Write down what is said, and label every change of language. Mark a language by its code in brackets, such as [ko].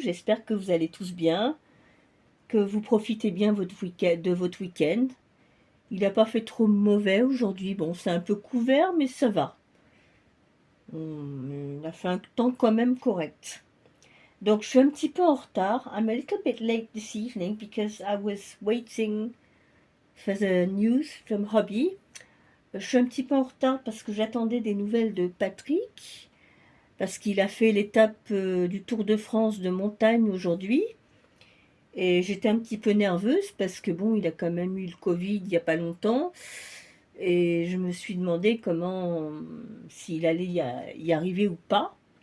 [fr] J'espère que vous allez tous bien, que vous profitez bien de votre week-end. Il n'a pas fait trop mauvais aujourd'hui, bon c'est un peu couvert mais ça va. On a fait un temps quand même correct. Donc je suis un petit peu en retard. [en] I'm a little bit late this evening because I was waiting for the news from Hobby. [fr] Je suis un petit peu en retard parce que j'attendais des nouvelles de Patrick, parce qu'il a fait l'étape du Tour de France de montagne aujourd'hui. Et j'étais un petit peu nerveuse parce que bon, il a quand même eu le Covid il n'y a pas longtemps. Et je me suis demandé comment, s'il allait y arriver ou pas.